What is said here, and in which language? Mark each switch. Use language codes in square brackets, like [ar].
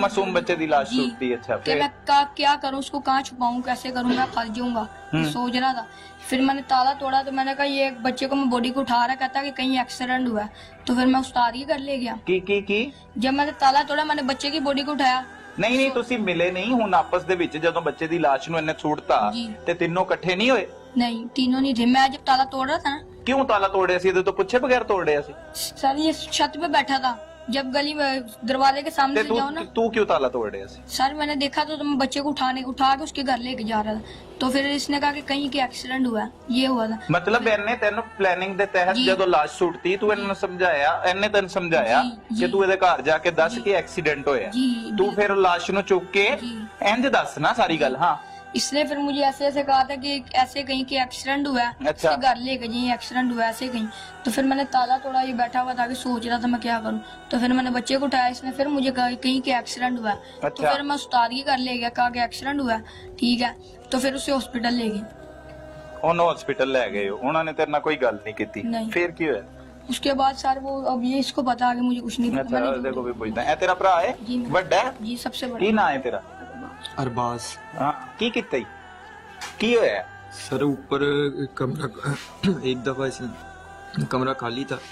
[pa] ਮਾਸੂਮ ਬੱਚੇ ਦੀ ਲਾਸ਼ जी। ਸੁੱਟਤੀ। अच्छा कि [hi] फिर? मैं क्या करूं, उसको कहाँ छुपाऊं, कैसे करूं, मैं फंस जाऊंगा, सोच रहा था। फिर मैंने ताला तोड़ा तो मैंने कहा ये बच्चे को मैं बॉडी को उठा रहा, कहता कि कहीं एक्सीडेंट हुआ है। तो फिर मैं उस्ताद के घर ले गया। [pa] ਕੀ [hi] जब मैंने ताला तोड़ा, मैंने बच्चे की बॉडी को उठाया। [pa] ਨਹੀਂ ਨਹੀਂ ਤੁਸੀਂ ਮਿਲੇ ਨਹੀਂ ਹੁਣ ਆਪਸ ਦੇ ਵਿੱਚ ਜਦੋਂ ਬੱਚੇ ਦੀ ਲਾਸ਼ ਨੂੰ ਇਹਨੇ ਸੁੱਟਤਾ जी। ਤੇ ਤਿੰਨੋਂ ਇਕੱਠੇ ਨਹੀਂ ਹੋਏ? [hi] नहीं, तीनों नहीं थे। मैं जब ताला तोड़ रहा था ना [pa] ਕਿਉਂ ਤਾਲਾ ਤੋੜਿਆ ਸੀ? ਇਹਦੇ ਤੋਂ ਪੁੱਛੇ ਬਗੈਰ ਤੋੜਿਆ ਸੀ? [hi] सर, ये छत पे बैठा था, जब गली में दरवाजे के सामने ਤੇ से जाओ ना [pa] ਤੂੰ ਕਿਉਂ ਤਾਲਾ ਤੋੜਿਆ ਸੀ? [hi] सर, मैंने देखा तो मैं बच्चे को उठा के उसके घर लेके जा रहा था। तो फिर इसने कहा कि कहीं के एक्सीडेंट हुआ है, ये हुआ था। [pa] ਮਤਲਬ ਇਹਨੇ ਤੈਨੂੰ ਪਲੈਨਿੰਗ ਦੇ ਤਹਿਤ ਜੀ। ਜਦੋਂ ਲਾਸ਼ ਸੁੱਟਤੀ ਤੂੰ ਇਹਨੂੰ ਸਮਝਾਇਆ, ਇਹਨੇ ਤੈਨੂੰ ਸਮਝਾਇਆ ਜੀ, ਕਿ ਤੂੰ ਇਹਦੇ ਘਰ ਜਾ ਕੇ ਦੱਸ ਜੀ। ਕਿ ਐਕਸੀਡੈਂਟ ਹੋਇਆ? जी। ਤੂੰ ਫਿਰ ਲਾਸ਼ ਨੂੰ ਚੁੱਕ ਕੇ जी। ਇੰਜ ਦੱਸ ਨਾ ਸਾਰੀ ਗੱਲ। ਹਾਂ [hi] इसने फिर मुझे ऐसे कहा था कि ऐसे कहीं के एक्सीडेंट हुआ है, अच्छा। इसके घर लेके जाइए, एक्सीडेंट हुआ है ऐसे कहीं। तो फिर मैंने ताला तोड़ा, ये बैठा हुआ था कि सोच रहा था मैं क्या करूं। तो फिर मैंने बच्चे को उठाया, इसने फिर मुझे कहा कि कहीं के एक्सीडेंट हुआ है। तो अच्छा। फिर मैं उस्ताद के घर ले गया, कहा कि एक्सीडेंट हुआ है, ठीक है। तो फिर उसे हॉस्पिटल ले गए। [pa] ਉਹਨੂੰ ਹਸਪੀਟਲ ਲੈ ਗਏ ਹੋ, ਉਹਨਾਂ ਨੇ ਤੇਰੇ ਨਾਲ ਕੋਈ ਗੱਲ ਨਹੀਂ ਕੀਤੀ? [hi] नहीं। [pa] ਫਿਰ ਕੀ ਹੋਇਆ? [hi] उसके बाद सर वो, अब ये इसको पता कि मुझे कुछ नहीं पता। [pa] ਅੱਛਾ [hi] मैंने- [pa] ਦੇਖੋ ਵੀ ਪੁੱਛਦਾ ਇਹ ਤੇਰਾ ਭਰਾ ਹੈ? जी। ਵੱਡਾ ਹੈ? [hi] जी, सबसे [pa] ਕੀ [hi] बड़ा। [pa] ਨਾਂ ਹੈ ਤੇਰਾ? अरबाज हाँ की किता की होया? [hi] सर ऊपर कमरा एक दफा इसने कमरा खाली था,